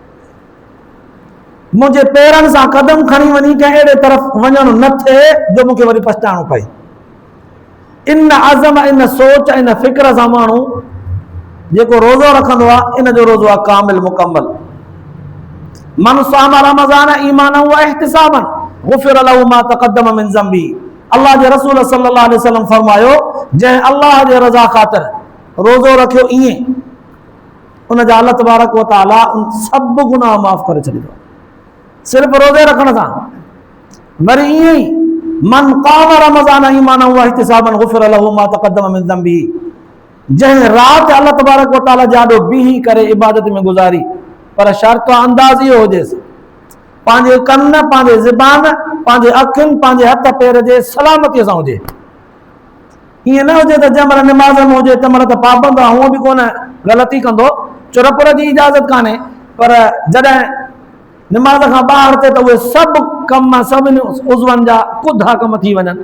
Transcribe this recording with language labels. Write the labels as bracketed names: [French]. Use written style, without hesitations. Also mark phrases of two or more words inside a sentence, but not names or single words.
[Sindhi] मुंहिंजे पेरनि सां क़दम खणी वञी कंहिं अहिड़े तरफ़ वञणु न थिए जो मूंखे वरी पछताइणो पए। इन अज़म, इन सोच, इन फ़िक्र सां माण्हू जेको रोज़ो रखंदो आहे, इन जो रोज़ो आहे कामिल मुकम्मल। [Arabic] من صام رمضان إيمانا واحتسابا غفر له ما تقدم من ذنبه. [Sindhi] अल्लाह जे रसूल [Arabic] صلى الله عليه وسلم [Sindhi] फरमायो, जंहिं अल्लाह जे रज़ा ख़ातिर रोज़ो रखियो ईअं उन जा [Arabic] الله تبارك وتعالى [Sindhi] उन सभु गुनाह माफ़ करे छॾींदो, सिर्फ़ रोज़े रखण सां। वरी ईअं ई [Arabic] من قام رمضان إيمانا واحتسابا غفر له ما تقدم من ذنبه, [Sindhi] जंहिं राति [Arabic] الله تبارك وتعالى [Sindhi] जाॾो बीही करे इबादत में गुज़ारी, पर शर्त अंदाज़ इहो हुजेसि पंहिंजे कन, पंहिंजे ज़ुबान, पंहिंजे अखियुनि, पंहिंजे हथ पेर जे सलामतीअ सां हुजे। ईअं न हुजे त जंहिं महिल निमाज़ में हुजे तंहिं महिल त पाबंद आहे, हूअं बि कोन ग़लती कंदो, चुरपुर जी इजाज़त कान्हे, पर जॾहिं निमाज़ खां ॿाहिरि थिए त उहे सभु कम, सभिनी उज़वनि जा कुधा कम थी वञनि।